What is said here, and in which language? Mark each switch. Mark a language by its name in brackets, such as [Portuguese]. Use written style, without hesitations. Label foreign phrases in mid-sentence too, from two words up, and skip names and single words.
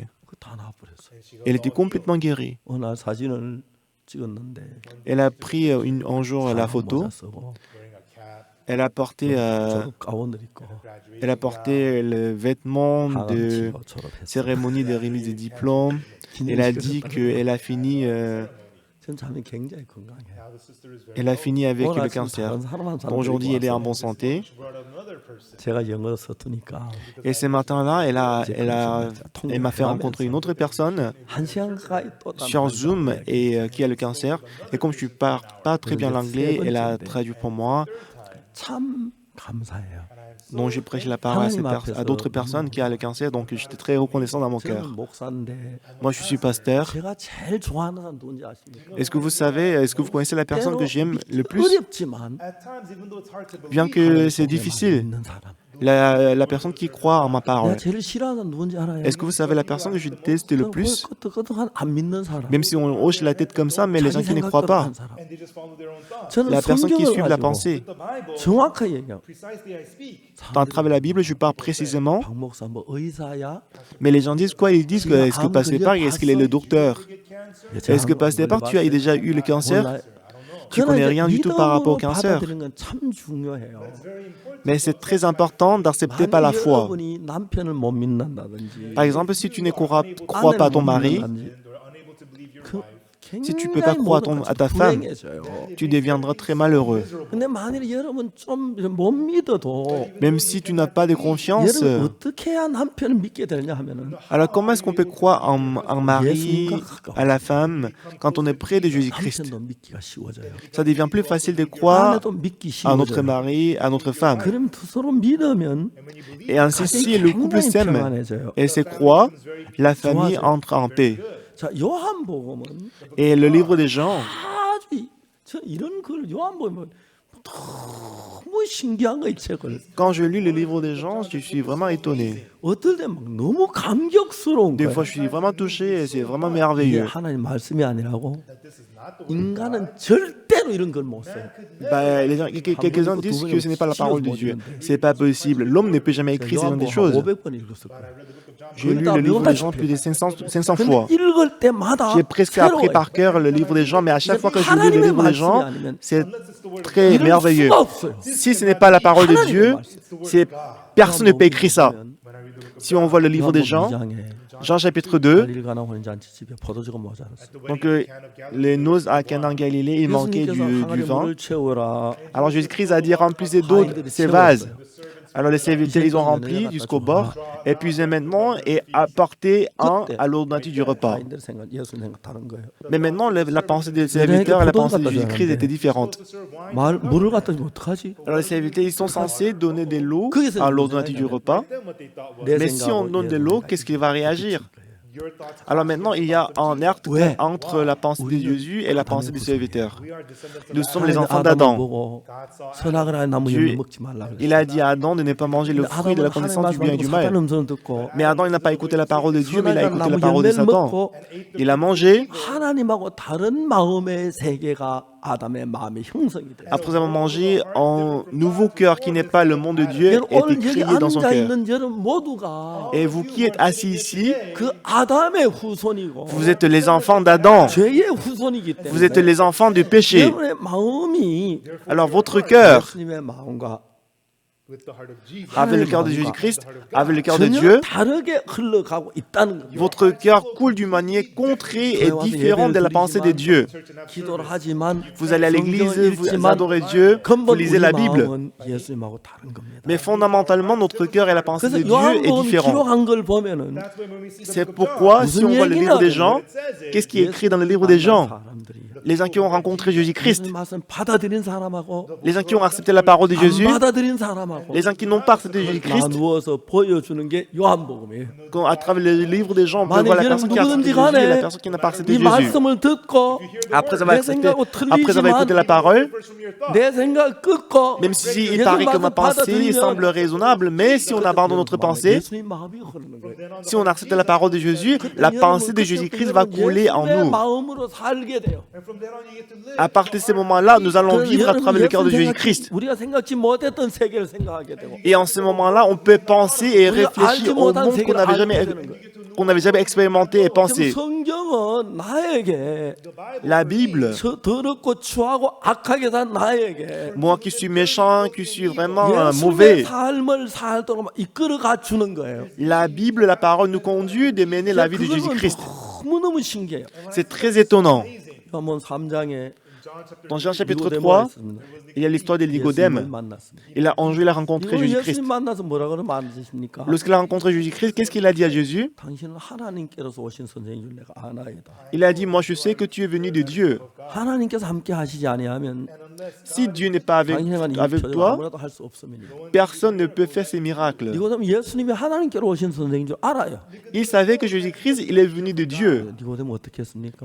[French] Elle était complètement guérie. Elle a pris un jour la photo. Elle a porté le vêtement de cérémonie de remise de diplôme. Elle a dit qu'elle a fini [Korean] 전 자매 굉장히 건강해요. [English] Now the sister is very [French] Elle a fini avec [Korean] 오늘 [French] le [Korean] 아침 [French] cancer. [Korean] 다른 사람 [French] Bon, aujourd'hui, elle est en bonne santé. [English] She brought up another person. [Korean] 제가 영어 서투니까 [French] Et ce matin-là, elle m'a fait rencontrer une autre personne [Korean] 한 시간 가까이 또 [French] sur Zoom et qui a le cancer. Et comme je ne parle pas très bien l'anglais, elle a traduit pour moi. [Korean] 참 감사해요. [French] Donc j'ai prêché la parole à d'autres personnes qui ont le cancer. Donc j'étais très reconnaissant dans mon cœur. [Korean] 저는 목사인데 [French] Moi, je suis pasteur. [Korean] 제가 제일 좋아하는 사람 누군지 아십니까? [French] Est-ce que vous connaissez la personne que j'aime le plus? [Korean] 어렵지만 [English] At times, even though it's hard to [French] Bien [English] believe, [French] que c'est difficile, [Korean] 믿는 사람. [French] la personne qui croit en ma parole. [Korean] 내가 제일 싫어하는 사람 누군지 알아요? [French] Est-ce que vous savez la personne que je déteste le plus? [Korean] 끄떡끄떡한 안 믿는 사람. [French] Même si on hoche la tête comme ça, mais les gens qui ne croient pas. [English] and they just follow their own thoughts. [Korean] 저는 [French] La personne qui suit [Korean] 성경을 [French] la [Korean] 가지고 [French] pensée. [English] The Bible, [Korean] 정확하게 얘기해요. [English] precisely I speak. [French] Dans le travail de la Bible, je parle précisément. [Korean] 박 목사 뭐 의사야? [French] Mais les gens disent quoi? Ils disent que est-ce que Pasteur Park, est-ce qu'il est le docteur? Est-ce que Pasteur Park, tu as déjà eu le cancer? Tu connais rien du tout par rapport au cancer. [Korean] 받아들이는 건 참 중요해요. [French] Mais c'est très important d'accepter par la foi. [Korean] 여러분이 남편을 못 믿는다든지 [French] Par exemple, si tu ne crois pas ton mari, si tu ne peux pas croire à ta femme, tu deviendras très malheureux. [Korean] 근데 만일 여러분 좀 못 믿어도 [French] Même si tu n'as pas de confiance, [Korean] 여러분 어떻게 해야 남편을 믿게 되냐 하면은 [French] alors comment est-ce qu'on peut croire en mari, à la femme, quand on est près de Jésus-Christ? [Korean] 남편도 믿기가 쉬워져요. [French] Ça devient plus facile de croire [Korean] 아내도 믿기 [French] à notre [Korean] 쉬워져요. [French] mari, à notre femme. [Korean] 그럼 서로 믿으면 [French] Et ainsi, si le couple [Korean] 굉장히 [French] s'aime [Korean] 평안해져요. [French] et se croit, la famille entre en paix. [Korean] 자, 요한복음은 [French] Et le livre des gens, [Korean] 아주 저 이런 글 요한복음은 너무 신기한 거 이 책을 [French] quand je lis le livre des gens, je suis vraiment étonné. [Korean] 어떨 때 막 너무 감격스러운 [French] Des [Korean] 거예요. [French] fois, je suis vraiment touché et c'est vraiment [Korean] 이게 [French] merveilleux. [Korean] 하나님 말씀이 아니라고 인간은 절대로 이런 걸 못 써요. [French] Bah, quelques-uns disent que ce n'est pas la parole de Dieu. C'est pas possible. L'homme ne peut jamais écrire ce genre de choses. [Korean] 500번 읽었을 거예요. [French] J'ai lu le livre des gens plus de 500 fois. [Korean] 근데 읽을 때마다 [French] J'ai presque appris [Korean] 새로워요. [French] par cœur le livre des gens, mais à chaque fois que je lis le [Korean] 하나님의 [French] livre des [Korean] 말씀이 [French] gens, [Korean] 아니면 [French] c'est très [Korean] 이럴 [French] merveilleux. [Korean] 수가 없어요. [French] Si ce n'est pas la parole de Dieu, personne ne peut écrire ça. Si on voit le livre des gens, Jean chapitre 2, [Korean] 갈릴가나 혼인잔치 집에 포도주가 모자랐어요. [French] donc les noces à Cana en Galilée, il manquait [Korean] 예수님께서 [French] du [Korean] 항아리 [French] vin. [Korean] 물을 채우라. [French] Alors Jésus-Christ a dit remplissez d'eau ces vases. Alors les serviteurs, ils ont rempli jusqu'au bord, épuisé maintenant et apporté un à l'ordinateur du repas. [Korean] 아이들 생각, 예수 생각 다른 거예요. [French] Mais maintenant, la pensée des serviteurs et la pensée de Jésus-Christ étaient différentes. [Korean] 물을 갖다 주면 어떡하지? [French] Alors les serviteurs, ils sont censés donner de l'eau à l'ordinateur du repas. [Korean] 내 [French] Mais si on [Korean] 생각하고 [French] donne de [Korean] 예수 [French] l'eau, [Korean] 생각. [French] qu'est-ce qu'il va réagir? Alors maintenant, il y a un acte entre la pensée de Jésus et la pensée des serviteurs. Nous sommes les enfants [Korean] 아담을 [French] d'Adam. [Korean] 보고 선악을 하는 나무 [French] Dieu- [Korean] 열매 먹지 말라 [French] Il [Korean] 그랬어요. [French] a dit à Adam de ne pas manger le fruit de la connaissance du bien et du mal. [Korean] 음성을 듣고 [French] Mais Adam, il n'a pas écouté la parole de Dieu, mais il a [Korean] 선악을 [French] écouté la [Korean] 나무 [French] parole de [Korean] 열매를 [French] Satan. [Korean] 먹고 [French] Il a mangé. [Korean] 하나님하고 다른 마음의 세계가 아담의 마음의 형성이 돼요. [French] Après avoir mangé, un nouveau cœur qui n'est pas le monde de Dieu [Korean] 여러분, [French] était [Korean] 오늘 여기 [French] créé dans son [Korean] 앉아 [French] cœur. [Korean] 있는 여러분 모두가 [French] Et vous qui êtes assis ici, [Korean] 그 아담의 후손이고 [French] vous êtes les enfants d'Adam. [Korean] 죄의 후손이기 때문에 [French] Vous êtes les enfants du péché. [Korean] 여러분의 마음이 [French] Alors votre cœur, [Korean] 예수님의 마음과 [English] With the heart of Jesus. [French] avec le cœur de Jésus-Christ, avec le cœur de [Korean] 전혀 [French] Dieu, [Korean] 다르게 흘러가고 있다는 거죠. [French] votre cœur coule d'une manière contrée et différente de la pensée de Dieu. [Korean] 기도를 하지만 [French] Vous allez à l'église, [Korean] 성경을 [French] vous [Korean] 읽지만 [French] adorez Dieu, vous [Korean] 근본 [French] lisez [Korean] 우리 [French] la Bible. [Korean] 마음은 예수님하고 다른 겁니다. [French] Mais fondamentalement, notre cœur et la pensée de [Korean] 그래서 [French] Dieu est [Korean] 요한복음 [French] différent. [Korean] 기록한 걸 보면은 [English] That's why when we see the [French] C'est [English] book of [French] pourquoi, [English] John, [French] si on voit le livre des gens, qu'est-ce qui est écrit dans le livre des gens? [Korean] 사람들이 [French] Les gens qui ont rencontré Jésus-Christ, [Korean] 예수님 말씀 받아들인 사람하고 [French] les gens qui ont accepté la parole de [Korean] 안 [French] Jésus, [Korean] 받아들인 사람하고 [French] les gens qui n'ont pas accepté Jésus-Christ, [Korean] 나누어서 보여주는 게 요한복음이에요. [French] quand à travers le livre des gens, on peut [Korean] 만약 [French] voir la [Korean] 여러분 [French] personne qui a accepté [Korean] 누구든지 [French] Jésus et la [Korean] 간에 [French] personne qui n'a pas accepté [Korean] 이 [French] Jésus. [Korean] 말씀을 듣고 [French] Après avoir, [Korean] 내 생각하고 [French] après avoir écouté la [Korean] 틀리지만 [French] parole, [Korean] 내 생각 끊고 [French] même si il [Korean] 예수님 [French] paraît que ma [Korean] 말씀 [French] pensée semble [Korean] 받아들이면 [French] raisonnable, mais si on abandonne notre pensée, [Korean] 예수님 마음이 흐르는 거예요. [French] si on accepte la parole de Jésus, la pensée de Jésus-Christ va couler en [Korean] 예수님의 [French] nous. [Korean] 마음으로 살게 돼요. [English] and from then on you get to live. [French] À partir de ces moments-là, nous allons vivre à travers le cœur de Jésus-Christ. [Korean] 우리가 생각지 못했던 세계를 생각하게 되고 [French] Et en ce moment-là, on peut penser et réfléchir au monde qu'on n'avait jamais expérimenté et pensé. [Korean] 지금 성경은 나에게 [French] La Bible, [Korean] 더럽고 추하고 악하게 산 나에게 [French] moi qui suis méchant, qui suis vraiment [Korean] 예수님의 [French] mauvais, [Korean] 삶을 살도록 막 이끌어 갖추는 거예요. [French] la Bible, la parole nous conduit de mener la vie de [Korean] 그건 [French] Jésus-Christ. [Korean] 너무너무 신기해요. [French] C'est très étonnant. [Korean] 요한복음 3장에 [French] Dans Jean chapitre 3, il y a l'histoire de [Korean] 예수님을 [French] Nicodème. [Korean] 만났습니다. [French] Un jour, il a rencontré [Korean] 이거 [French] Jésus-Christ. [Korean] 예수님 만나서 뭐라 그러면 안 되십니까? [French] Lorsqu'il a rencontré Jésus-Christ, qu'est-ce qu'il a dit à Jésus? [Korean] 당신은 하나님께로서 오신 선생인 줄 내가 아나이다. [French] Il a dit, moi je sais que tu es venu de Dieu. [Korean] 하나님께서 함께 하시지 아니하면 [French] Si Dieu n'est pas [Korean] 당신은 [French] avec [Korean] 이 [French] toi, [Korean] 아무라도 할 수 없습니다. [French] personne ne peut faire ces miracles. [Korean] 니고데모 예수님이 하나님께로 오신 선생인 줄 알아요. [French] Il savait que Jésus-Christ, il est venu de Dieu. [Korean] 니고데모 어떻게 했습니까?